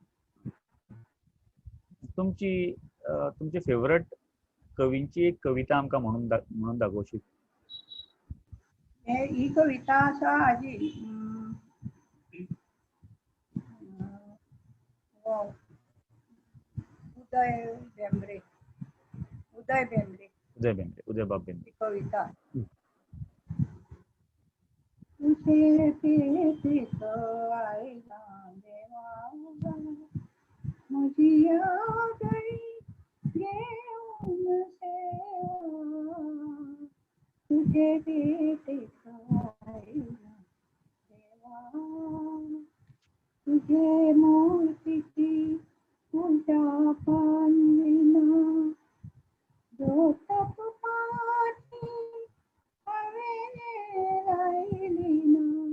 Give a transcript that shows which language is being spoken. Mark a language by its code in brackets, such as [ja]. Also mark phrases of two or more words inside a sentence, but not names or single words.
[kok] तुमची फेवरेट कवींची एक कविता आमकां म्हणून दाखोवशी. ही कविता आसा हाजी उदय भेंब्रे उदयबाब भेंब्रे कविता. तुझे भेटीत आईला देवा, म्हजी आगळी घेऊन सेवा, तुझे भेटीत आईला देवा, तुझे मूर्तीची पूजा पांगिना, जोतप पाठी हवे राहिलीना,